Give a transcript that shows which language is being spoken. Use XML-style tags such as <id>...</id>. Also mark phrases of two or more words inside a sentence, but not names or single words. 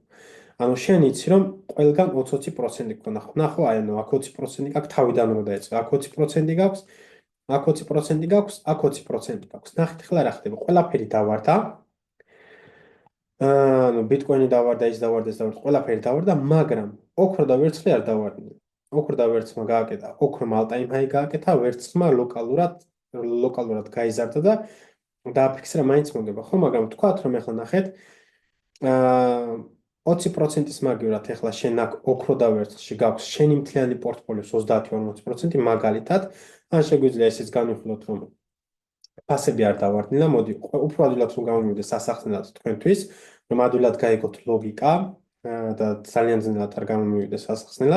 <ka>ანუ შენ იცი რომ ყველგან 20% გქონდა, ნახო, აი ანუ აქ 20% გაქვს, თავიდან რომ დაეწყო, აქ 20% გაქვს, აქ 20% გაქვს, აქ 20% გაქვს. ნახეთ ახლა რა ხდება, ყველაფერი დავარდა. ანუ ბიტკოინი დავარდა, ის დავარდა, ყველაფერი დავარდა, მაგრამ ოქრო და ვერცხლი არ დავარდნენ. ოქრო და ვერცხლმა გააკეთა, ოქრომ</ka> <en>all-time high</en> <ka>გააკეთა, ვერცხლმა ლოკალურად გაიზარდა და დააფიქსირა მაინც მოგება, ხო, მაგრამ ვთქვათ, რომ ახლა ნახეთ, აა 20%-ის მაგივრად ახლა შენ აქ ოქრო და ვერცხლში გაქვს შენი მთლიანი პორტფოლიოს 30-40% მაგალითად, ან შეგვიძლია ესეც განვიხილოთ, რომ ფასები არ დავარდნილა, მოდი, უფრო ადვილად რომ გამომივიდეს სასახსნელად თქვენთვის, რომ ადვილად გაიგოთ ლოგიკა და ძალიან ძნელად არ გამომივიდეს სასახსნელად.</ka>